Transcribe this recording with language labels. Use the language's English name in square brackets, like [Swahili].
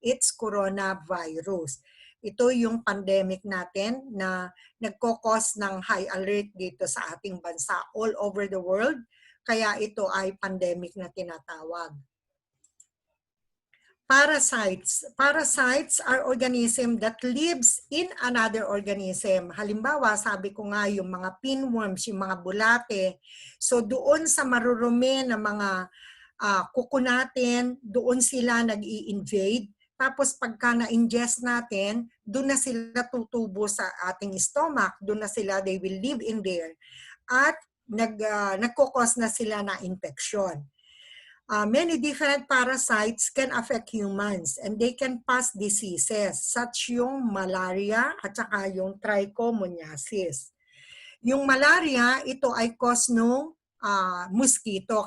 [English] It's coronavirus. [Filipino] Ito yung pandemic natin na nagkokos ng high alert dito sa ating bansa [English] all over the world. [Filipino] Kaya ito ay pandemic na tinatawag. [English] Parasites. Parasites are organism that lives in another organism. [Filipino] Halimbawa, sabi ko nga yung mga pinworms, yung mga bulate. So doon sa marurumi na mga kuko natin, doon sila nag-i-invade. Tapos pagka na-ingest natin, doon na sila tutubo sa ating stomach. Doon na sila, [English] they will live in there. [Filipino] At nagkukos na sila na infection. [English] Many different parasites can affect humans and they can pass diseases such [Filipino] yung malaria at saka yung [English] trichomoniasis. [Filipino] Yung malaria, ito ay cause ng mosquito.